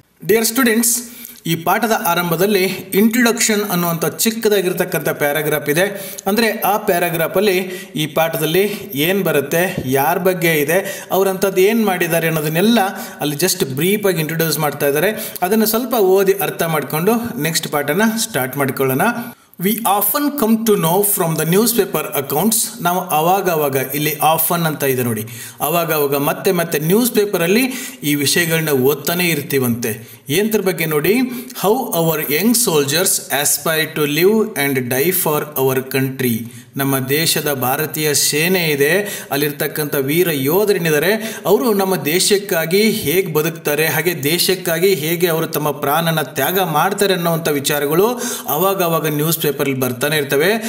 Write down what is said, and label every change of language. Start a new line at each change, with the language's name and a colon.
Kannada: Dear students, ಈ ಪಾಠದ ಆರಂಭದಲ್ಲಿ ಇಂಟ್ರೊಡಕ್ಷನ್ ಅನ್ನುವಂಥ ಚಿಕ್ಕದಾಗಿರ್ತಕ್ಕಂಥ ಪ್ಯಾರಾಗ್ರಾಫ್ ಇದೆ. ಅಂದರೆ ಆ ಪ್ಯಾರಾಗ್ರಾಫಲ್ಲಿ ಈ ಪಾಠದಲ್ಲಿ ಏನು ಬರುತ್ತೆ, ಯಾರ ಬಗ್ಗೆ ಇದೆ, ಅವರಂಥದ್ದು ಏನು ಮಾಡಿದ್ದಾರೆ ಅನ್ನೋದನ್ನೆಲ್ಲ ಅಲ್ಲಿ ಜಸ್ಟ್ ಬ್ರೀಫಾಗಿ ಇಂಟ್ರೊಡ್ಯೂಸ್ ಮಾಡ್ತಾ ಇದ್ದಾರೆ. ಅದನ್ನು ಸ್ವಲ್ಪ ಓದಿ ಅರ್ಥ ಮಾಡಿಕೊಂಡು ನೆಕ್ಸ್ಟ್ ಪಾಠನ ಸ್ಟಾರ್ಟ್ ಮಾಡ್ಕೊಳ್ಳೋಣ.
English: We often come to know from the newspaper accounts.
Kannada: ನಾವು ಅವಾಗ ಇಲ್ಲಿ ಆಫನ್ ಅಂತ ಇದೆ ನೋಡಿ, ಅವಾಗ ಮತ್ತೆ ನ್ಯೂಸ್ ಪೇಪರಲ್ಲಿ ಈ ವಿಷಯಗಳನ್ನ ಓದ್ತಾನೆ ಇರ್ತೀವಂತೆ. ಏನರ ಬಗ್ಗೆ ನೋಡಿ,
English: How our young soldiers aspire to live and die for our country.
Kannada: ನಮ್ಮ ದೇಶದ ಭಾರತೀಯ ಸೇನೆ ಇದೆ, ಅಲ್ಲಿರ್ತಕ್ಕಂಥ ವೀರ ಯೋಧರೇನಿದ್ದಾರೆ ಅವರು ನಮ್ಮ ದೇಶಕ್ಕಾಗಿ ಹೇಗೆ ಬದುಕ್ತಾರೆ, ಹಾಗೆ ದೇಶಕ್ಕಾಗಿ ಹೇಗೆ ಅವರು ತಮ್ಮ ಪ್ರಾಣನ ತ್ಯಾಗ ಮಾಡ್ತಾರೆ ಅನ್ನೋವಂಥ ವಿಚಾರಗಳು ಅವಾಗ ನ್ಯೂಸ್ ಪೇಪರಲ್ಲಿ ಬರ್ತಾನೆ ಇರ್ತವೆ.